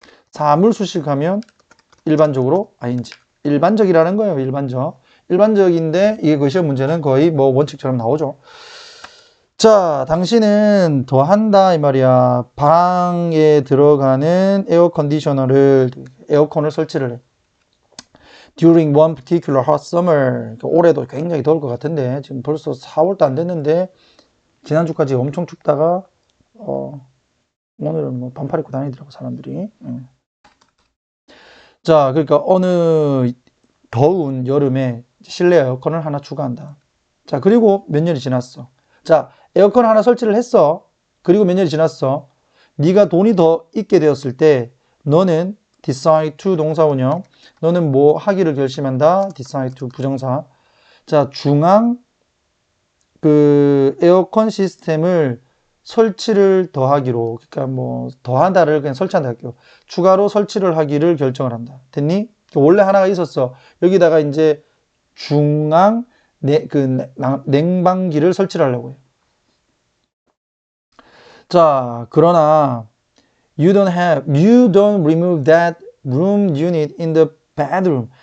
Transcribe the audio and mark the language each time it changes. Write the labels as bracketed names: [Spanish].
[Korean] 사물 수식하면 일반적으로 ing. 일반적이라는 거예요. 일반적. 일반적인데 이게 그 시험 문제는 거의 뭐 원칙처럼 나오죠. 자, 당신은 더한다 이 말이야. 방에 들어가는 에어컨을 설치를 해. [English] During one particular hot summer. [Korean] 올해도 굉장히 더울 것 같은데 지금 벌써 4월도 안 됐는데 지난주까지 엄청 춥다가 오늘은 뭐 반팔 입고 다니더라고 사람들이. 자, 그러니까 어느 더운 여름에 실내 에어컨을 하나 추가한다. 자, 그리고 몇 년이 지났어. 자, 에어컨 하나 설치를 했어. 그리고 몇 년이 지났어. 네가 돈이 더 있게 되었을 때 너는 decide to 동사 운영. 너는 뭐 하기를 결심한다. decide to 부정사. 자, 중앙 그 에어컨 시스템을 설치를 더하기로, 그러니까 뭐 더한다를 그냥 설치한다 할게요. 추가로 설치를 하기를 결정을 한다. 됐니? 원래 하나가 있었어. 여기다가 이제 중앙 냉방기를 설치를 하려고 해요. [English] 자, 그러나 you don't remove that room unit in the bedroom.